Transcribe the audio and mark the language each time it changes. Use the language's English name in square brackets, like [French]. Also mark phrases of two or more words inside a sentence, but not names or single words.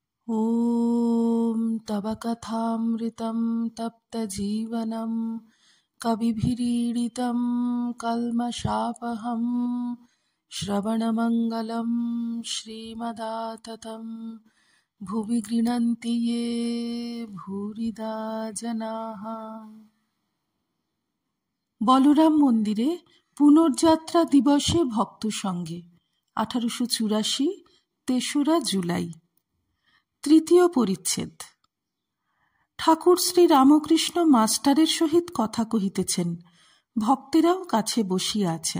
[Sanskrit] ॐ तव कथामृतं तप्तजीवनं कविभिरीडितं कल्मषापहं श्रवणमङ्गलं श्रीमदाततं भुवि गृह्णन्ति ये भूरिदा जनाः। [Bangla] বলরাম মন্দিরে পুনর্যাত্রা দিবসে ভক্ত সঙ্গে 1884 তেসরা জুলাই। তৃতীয় পরিচ্ছেদ। ঠাকুর শ্রী রামকৃষ্ণ মাস্টারের সহিত কথা কহিতেছেন, ভক্তেরাও কাছে বসিয়া আছেন।